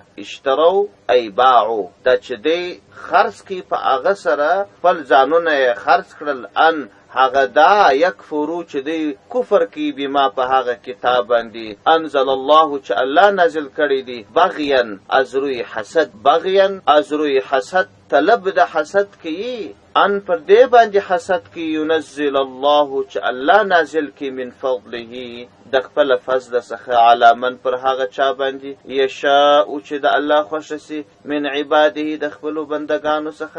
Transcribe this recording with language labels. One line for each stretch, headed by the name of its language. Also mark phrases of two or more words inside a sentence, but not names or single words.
Arabic: اشتروا ای باعوا،
Pashto: دا چې دوی خرڅ کړي په هغه سره خپل ځانونه یې خرڅ کړل. ان هغه دا یکفرو چې دی کفر کی بما په هغه کتاب باندې
Arabic: انزل الله
Pashto: چې الله نازل کړی دی بغیا
Persian: از روی حسد.
Pashto: بغیا
Persian: از روی حسد
Pashto: طلب د حسد کی، ان پر دې باندې حسد کی
Arabic: ينزل الله
Pashto: چې الله نازل کی
Arabic: من فضله
Pashto: د خپل فضل څخه
Arabic: علی من
Pashto: پر هغه چا باندې یشاء چې د الله خوښ سي
Arabic: من عباده
Pashto: د خپل بندگانو څخه.